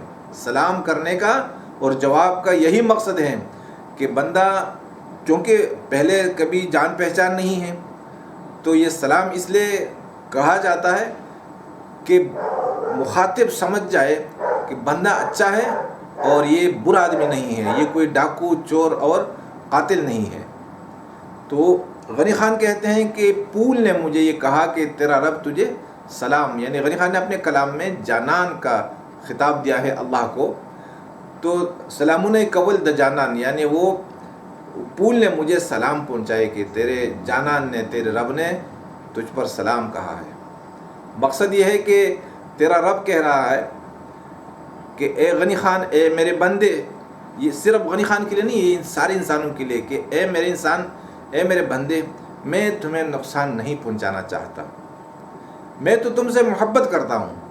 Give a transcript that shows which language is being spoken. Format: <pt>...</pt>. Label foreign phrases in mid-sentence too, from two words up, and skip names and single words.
<ur>سلام کرنے کا اور جواب کا یہی مقصد ہے کہ بندہ چونکہ پہلے کبھی جان پہچان نہیں ہے تو یہ سلام اس لیے کہا جاتا ہے کہ مخاطب سمجھ جائے کہ بندہ اچھا ہے اور یہ برا آدمی نہیں ہے، یہ کوئی ڈاکو چور اور قاتل نہیں ہے. تو غنی خان کہتے ہیں کہ پول نے مجھے یہ کہا کہ تیرا رب تجھے سلام، یعنی غنی خان نے اپنے کلام میں جانان کا خطاب دیا ہے اللہ کو.</ur> <ps>تو سلامون قول د جانان،</ps> <ur>یعنی وہ پول نے مجھے سلام پہنچائے کہ تیرے جانان نے، تیرے رب نے تجھ پر سلام کہا ہے. مقصد یہ ہے کہ تیرا رب کہہ رہا ہے کہ اے غنی خان، اے میرے بندے، یہ صرف غنی خان کے لیے نہیں، یہ سارے انسانوں کے لیے کہ اے میرے انسان، اے میرے بندے، میں تمہیں نقصان نہیں پہنچانا چاہتا، میں تو تم سے محبت کرتا ہوں،</ur>